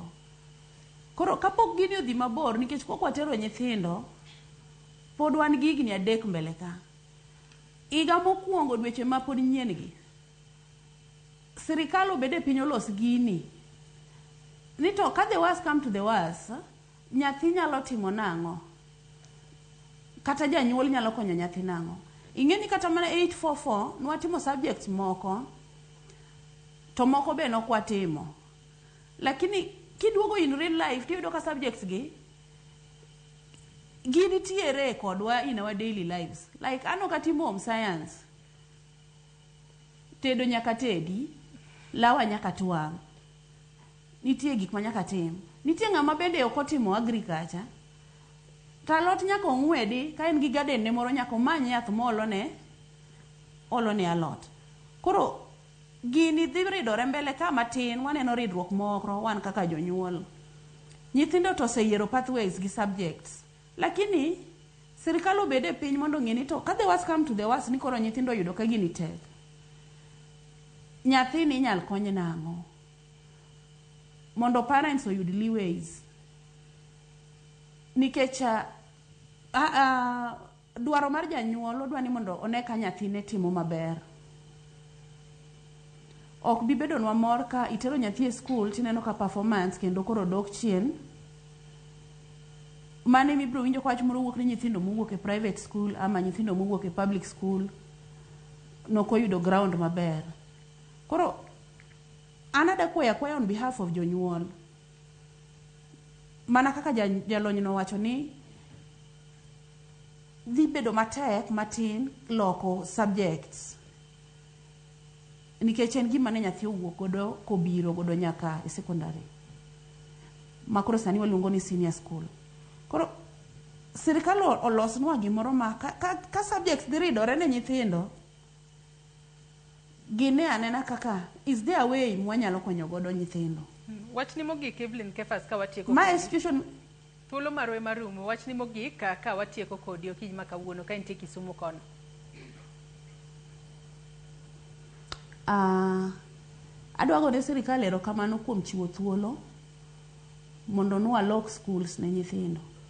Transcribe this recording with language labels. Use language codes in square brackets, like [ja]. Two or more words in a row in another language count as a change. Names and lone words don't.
[luo] Koro kapok gini odhi mabor nikech pok watero nyithindo pod wan gi higni 3 mbele ka. Iga mokwongo dweche ma pod nyien gi, sirikal obede piny olos gini ni to ka [en] the worst come to the worst, [luo] nyathi nyalo timo nang'o kata janyuol nyalo konyo nyathi nang'o. Ingeni kata mana 844 nwatimo subjects moko to moko be nokwatimo, lakini kiduogo [en] in real life [luo] tiyudo ka subjects gi gini tiere kodwa [en] in our daily lives. [luo] Like ano katimo [en] home science, [luo] tedo nyaka tedi, lawa nyaka tuang', nitie gik ma nyaka tim. Nitie ng'ama bende ok otimo agriculture, talot nyaka ong'wedi ka en gi garden ne moro nyaka omany yath molone alot. Koro gini dhi ridore mbele ka matin, waneno ridruok moro wan kaka jonyuol. Nyithindo to oseyiero pathways gi subjects, lakini sirkal obede piny mondo ng'eni to ka [en] the worst come to the worst [luo] ni koro nyithindo yudo ka gini tek, nyathi ni inyal kony nang'o mondo parents oyud leeways. Nikech dwaro mar janyuol odwa ni mondo one ka nyathine timo maber. Ok bi bedo nwa mor ka itero nyathi e skul tineno ka performance kendo koro dok chien. Mane mibro winjo kwa wach moro wuok ni nyithindo mowuok e [en] private school [luo] ama nyithindo mowuok e [en] public school [luo] nokoyudo ground maber. Koro anada kwaya [en] on behalf of [luo] jonyuol, mana kaka jalony no wacho ni dhi bedo matek matin loko subjects nikech en gima ne nyathi owuok godo kobiro godo nyaka e secondary, makoro sani waluongo ni [en] senior school. [luo] Koro sirkal olosnwa gimoro ma ka subjects dhi ridore ne nyithindo, gine anena kaka [en] is there a way [luo] mwanyalo konyo godo nyithindo. Wachni mogik Evelyn Kefas ka watieko ma institution thuolo marwe marumo. Wachni mogik ka watieko kodi okiny ma kawuono ka intie Kisumu kono. Adwa gone sirkal erokamano kuom chiwo thuolo mondo nwa [en] lock schools [luo] ne nyithindo.